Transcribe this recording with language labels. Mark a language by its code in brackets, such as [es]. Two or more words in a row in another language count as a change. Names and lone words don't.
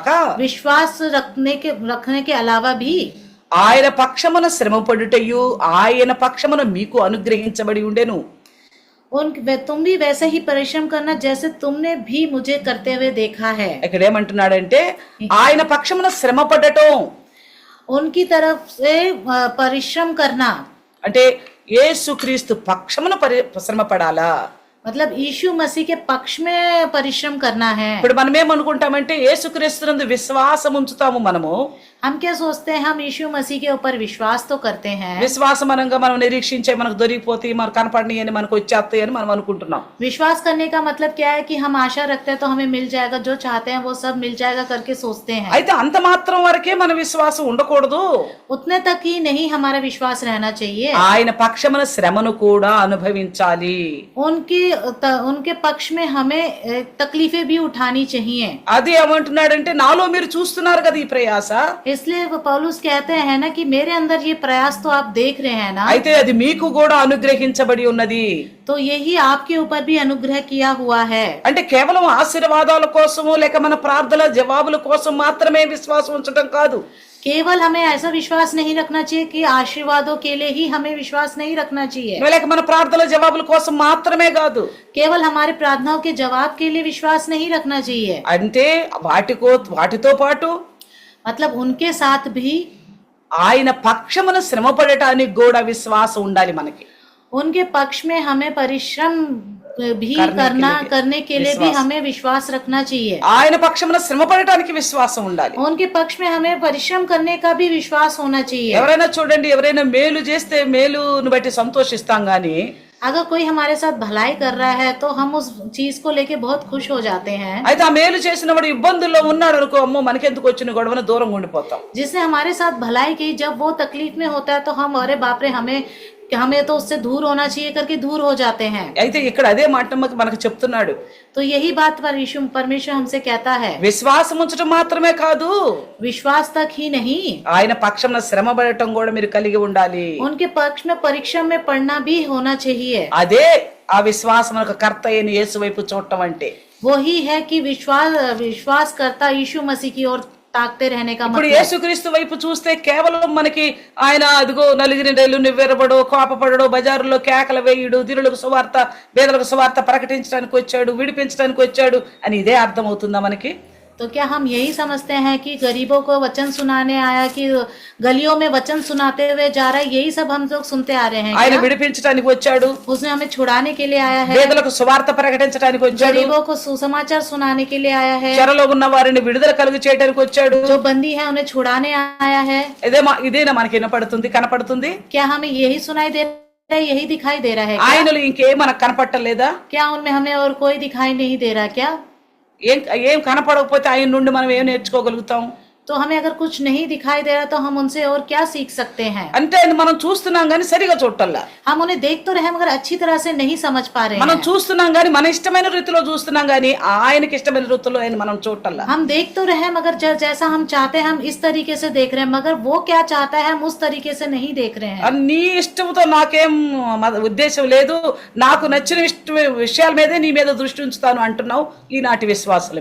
[hi] विश्वास रखने के अलावा भी [te] ఆయన పక్షమున శ్రమపడుటయు ఆయన పక్షమున మీకు అనుగ్రహించబడి ఉండెను. [hi] तुम भी वैसे ही परिश्रम करना जैसे तुमने भी मुझे करते हुए देखा है। [te] ఇక్కడ ఏమంటున్నాడంటే ఆయన పక్షమున శ్రమపడటం [hi] उनकी तरफ से परिश्रम करना, [te] అంటే యేసుక్రీస్తు పక్షమున శ్రమ పడాలా. [hi] मतलब यीशु मसीह के पक्ष में परिश्रम करना है। [te] ఇప్పుడు మనం ఏమనుకుంటామంటే యేసుక్రీస్తునందు విశ్వాసం ఉంచుతాము. మనము [hi] हम क्या सोचते हैं, हम यीशु मसीह के ऊपर विश्वास तो करते हैं। [te] విశ్వాసం అనగా మనం నిరీక్షించే మనకు దొరికిపోతాయి, మనకు కనపడినాయి అని మనకు వచ్చేస్తాయి అని మనం అనుకుంటున్నాం. [hi] विश्वास करने का मतलब क्या है कि हम आशा रखते हैं तो हमें मिल जाएगा, जो चाहते हैं वो सब मिल जाएगा करके सोचते हैं। [te] అయితే అంత మాత్రం వరకే మన విశ్వాసం ఉండకూడదు. [hi] उतने तक ही नहीं हमारा विश्वास रहना चाहिए। [te] ఆయన పక్షమున శ్రమను కూడా అనుభవించాలి. [hi] उनके पक्ष में हमें तकलीफें भी उठानी चाहिए। [te] అది ఏమంటున్నాడంటే నాలో మీరు చూస్తున్నారు కదా ఈ ప్రయాస, [hi] इसलिए वो पौलुस कहते हैं ना कि मेरे अंदर ये प्रयास तो आप देख रहे हैं ना, [te] అయితే అది మీకు కూడా అనుగ్రహించబడి ఉన్నది. [hi] तो यही आपके ऊपर भी अनुग्रह किया हुआ है। [te] అంటే కేవలం ఆశీర్వాదాల కోసము లేక మన ప్రార్థన జవాబుల కోసం మాత్రమే విశ్వాసం ఉంచడం కాదు. [hi] केवल हमें ऐसा विश्वास नहीं रखना चाहिए कि आशीर्वादों के लिए ही हमें विश्वास नहीं रखना चाहिए, [te] లేక మన ప్రార్థన జవాబుల కోసం మాత్రమే కాదు. [hi] केवल हमारे प्रार्थनाओं के जवाब के लिए विश्वास नहीं रखना चाहिए, [te] అంటే వాటితో పాటు [hi] मतलब उनके साथ भी [te] ఆయన పక్షమున శ్రమపడటానికి కూడా విశ్వాసం ఉండాలి మనకి. [hi] उनके पक्ष में हमें परिश्रम भी करने के लिए भी हमें विश्वास रखना चाहिए। [te] ఆయన పక్షమున శ్రమపడటానికి విశ్వాసం ఉండాలి. [hi] उनके पक्ष में हमें परिश्रम करने का भी विश्वास होना चाहिए। [te] ఎవరైనా చూడండి, ఎవరైనా మేలు చేస్తే మేలును బట్టి సంతోషిస్తాం గాని, [hi] अगर कोई हमारे साथ भलाई कर रहा है तो हम उस चीज को लेके बहुत खुश हो जाते हैं। [te] అయితే ఆ మేలు చేసిన వాడు ఇబ్బందుల్లో ఉన్నాడు అనుకో, అమ్మో మనకెందుకు వచ్చిన గొడవన దూరంగా ఉండిపోతాం. [hi] जिसने हमारे साथ भलाई की, जब वो तकलीफ में होता है तो हम अरे बाप रे हमें तो उससे दूर होना चाहिए करके दूर हो जाते हैं। [te] అయితే ఇక్కడ అదే మాట మనకు చెప్తున్నాడు. [hi] तो यही बात पर यीशु परमेश्वर हमसे कहता है, [te] విశ్వాసం ఉంచడం మాత్రమే కాదు, [hi] विश्वास तक ही नहीं, [te] ఆయన పక్షమున శ్రమపడటం కూడా మీరు కలిగి ఉండాలి. [hi] उनके पक्ष में परीक्षा में पढ़ना भी होना चाहिए। [te] అదే ఆ విశ్వాసమునకు కర్త అయిన యేసు వైపు చూడటం అంటే. [hi] वही है कि विश्वास करता यीशु मसीह की ओर ताकते रहने का [te] ఇప్పుడు [hi] मतलब। [te] యేసుక్రీస్తు వైపు చూస్తే కేవలం మనకి ఆయన అదిగో నలుగురి రైలు నివ్వెరబడో, కోపపడడో, బజారులో కేకలు వేయుడు, దీనులకు సువార్త పేదలకు సువార్త ప్రకటించడానికి వచ్చాడు, విడిపించడానికి వచ్చాడు అని ఇదే అర్థం అవుతుందా మనకి? [hi] तो क्या हम यही समझते हैं कि गरीबों को वचन सुनाने आया, कि गलियों में वचन सुनाते हुए जा रहा है, यही सब हम लोग सुनते आ रहे हैं [te] ఆయన [hi] क्या? [te] విడిపించడానికి వచ్చాడు, [hi] उसने हमें छुड़ाने के लिए आया है, [te] పేదలకు సువార్త ప్రకటించడానికి వచ్చాడు, [hi] गरीबों को सुसमाचार सुनाने के लिए आया है, [te] చెరలో ఉన్న వారిని విడుదల కలుగు చేయడానికి వచ్చాడు. [hi] जो बंदी है उन्हें छुड़ाने आया है। [te] ఇదేనా మనకి వినపడుతుంది, కనపడుతుంది? [hi] क्या हमें यही सुनाई दे रहा है, यही दिखाई दे रहा है क्या? [te] ఆయనలో ఇంకేం మనకు కనపట్టలేదా? [hi] क्या उनमें हमें और कोई दिखाई नहीं दे रहा क्या? [te] ఏం కనపడకపోతే ఆయన నుండి మనం ఏం నేర్చుకోగలుగుతాం? [hi] तो हमें अगर कुछ नहीं दिखाई दे रहा तो हम उनसे और क्या सीख सकते हैं। [te] అంటే ఆయన మనం చూస్తున్నాం గాని సరిగా చూడటల్లా. [hi] हम उन्हें देख तो रहे हैं मगर अच्छी तरह से नहीं समझ पा रहे [te] మనం [hi] हैं। [te] చూస్తున్నాం గాని మన ఇష్టమైన రీతిలో చూస్తున్నాం గాని ఆయనకి ఇష్టమైన రీతిలో ఆయన మనం చూడటల్లా. [hi] हम देख तो रहे हैं मगर जैसा हम चाहते हैं हम इस तरीके से देख रहे हैं, मगर वो क्या चाहता है हम उस तरीके से नहीं देख रहे हैं। [te] నీ ఇష్టంతో నాకేం ఉద్దేశం లేదు, నాకు నచ్చిన విషయాల మీదే నీ మీద దృష్టి ఉంచుతాను అంటున్నావు ఈనాటి విశ్వాసులమే.